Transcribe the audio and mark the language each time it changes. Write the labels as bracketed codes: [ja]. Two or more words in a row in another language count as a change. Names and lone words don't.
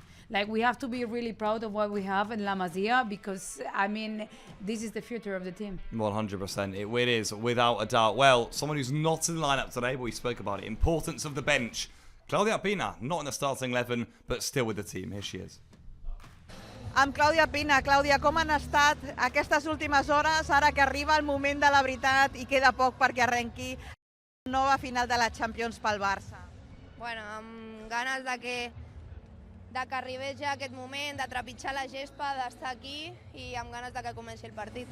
[en] Like, we have to be really proud of what we have in La Masia, because, I mean, this is the future of the team. 100%. It is, without a doubt. Well, someone who's not in the lineup today, but we spoke about it. Importance of the bench. Claudia Pina, not in the starting 11, but still with the team. Here she is. [ca] Amb Clàudia Pina. Clàudia, com han estat aquestes últimes hores, ara que arriba el moment de la veritat i queda poc perquè arrenqui la nova final de la Champions pel Barça? Bueno, amb ganes de que arribés ja aquest moment, de trepitjar la gespa, d'estar aquí i amb ganes de que comenci el partit.